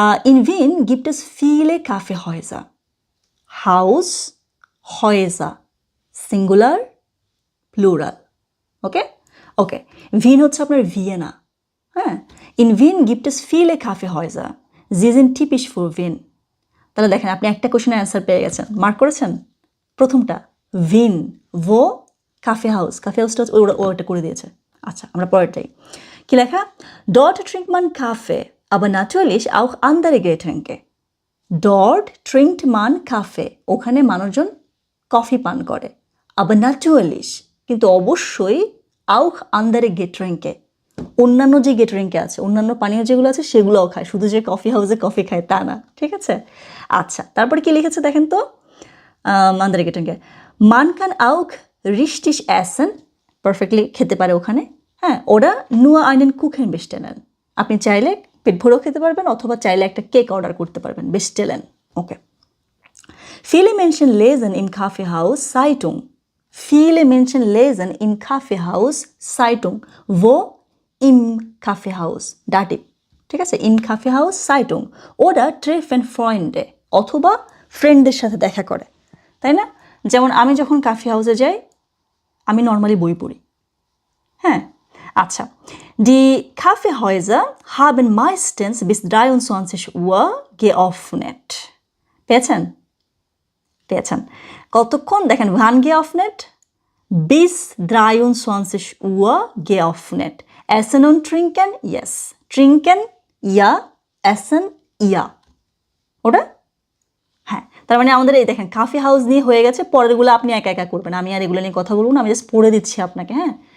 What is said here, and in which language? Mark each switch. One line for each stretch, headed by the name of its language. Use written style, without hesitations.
German: in Wien gibt es viele Kaffeehäuser, Haus, Häuser,
Bangla: singular, plural. ওকে ওকে, ভিন হচ্ছে আপনার Vienna.
German: হ্যাঁ, ইন ভিন গিফট es viele Kaffeehäuser, sie sind typisch für Wien।
Bangla: তাহলে দেখেন আপনি একটা কোশ্চেনের অ্যান্সার পেয়ে গেছেন, মার্ক করেছেন। প্রথমটা ভিন, ভো কাফে হাউসটা ওটা করে দিয়েছে। আচ্ছা, আমরা পরেরটাই কি লেখা?
German: Dort trinkt man Kaffee, aber natürlich auch andere Getränke. Dort trinkt man Kaffee,
Bangla: ওখানে মানুষজন কফি পান করে।
German: aber natürlich,
Bangla: কিন্তু অবশ্যই
German: auch andere Getränke,
Bangla: অন্যান্য যে গেটরিংকে আছে, অন্যান্য পানীয় যেগুলো আছে সেগুলোও খায়, শুধু যে কফি হাউসে কফি খায় তা না, ঠিক আছে? আচ্ছা, তারপরে কি লিখেছে দেখেন তো,
German: andere Getränke. Man kann auch richtig essen,
Bangla: perfectly খেতে পারে ওখানে, হ্যাঁ, ওরা
German: nur einen Kuchen bestellen,
Bangla: আপনি চাইলে পেট ভরেও খেতে পারবেন অথবা চাইলে একটা কেক অর্ডার করতে পারবেন, bestellen, ওকে।
German: Viele Menschen lesen im Kaffeehaus Zeitung. Viele Menschen lesen im Kaffeehaus Zeitung. Wo? Im Kaffeehaus. Dativ. ঠিক আছে? Im Kaffeehaus Zeitung. Oder treffen Freunde.
Bangla: অথবা ফ্রেন্ডদের সাথে দেখা করে, তাই না? যেমন আমি যখন কাফে হাউসে যাই আমি নর্মালি বই পড়ি, হ্যাঁ।
German: আচ্ছা, die Kaffeehäuser haben meistens bis 23 Uhr geöffnet.
Bangla: পেয়েছেন? কতক্ষণ দেখেন,
German: wann geöffnet? Bis 23 Uhr geöffnet. Essen und trinken? Yes. Trinken? Ja. Essen? Ja. ওটা?
Bangla: হ্যাঁ, তার মানে আমাদের এই দেখেন কাফি হাউস নিয়ে হয়ে গেছে, পরেরগুলো আপনি একা একা করবেন, আমি আর এগুলো নিয়ে কথা বলবো না, আমি জাস্ট পড়ে দিচ্ছি আপনাকে, হ্যাঁ।